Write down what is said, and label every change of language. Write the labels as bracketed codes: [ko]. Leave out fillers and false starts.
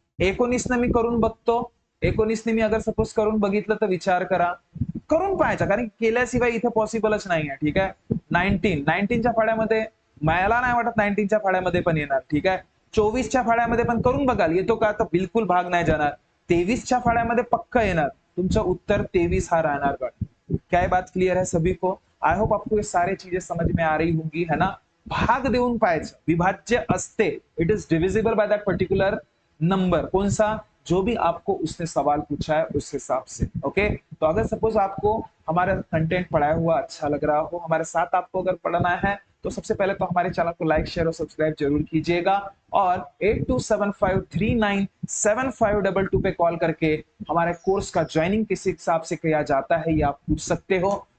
[mr] 19 मी करून बघतो. 19 मी अगर सपोज करून बघितलं तर विचार करा, करून पाहायचा, कारण केल्याशिवाय इथे पॉसिबलच नाहीये. ठीक आहे. 19च्या फाळ्यामध्ये मला नाही वाटत 19च्या फाळ्यामध्ये पण येणार. ठीक आहे. 24च्या फाळ्यामध्ये पण करून बघाल, येतो का? तर बिलकुल भाग नाही जाणार. 23च्या फाळ्यामध्ये पक्का येणार. तुमचं उत्तर 23 हा राहणार बघ. [hi] क्या बात क्लियर है सभी को? आई होप आपको ये सारी चीजें समझ में आ रही होंगी, है ना? [mr] भाग देऊन पाहायचं, विभाज्य असते. [en] It is divisible by that particular number. [hi] कौन सा? जो भी आपको उसने सवाल पूछा है उस हिसाब से. ओके. तो अगर सपोज आपको हमारा कंटेंट पढ़ाया हुआ अच्छा लग रहा हो, हमारे साथ आपको अगर पढ़ना है, तो सबसे पहले तो हमारे चैनल को लाइक शेयर और सब्सक्राइब जरूर कीजिएगा, और 8275397522 पे कॉल करके हमारे कोर्स का ज्वाइनिंग किस हिसाब से किया जाता है ये आप पूछ सकते हो.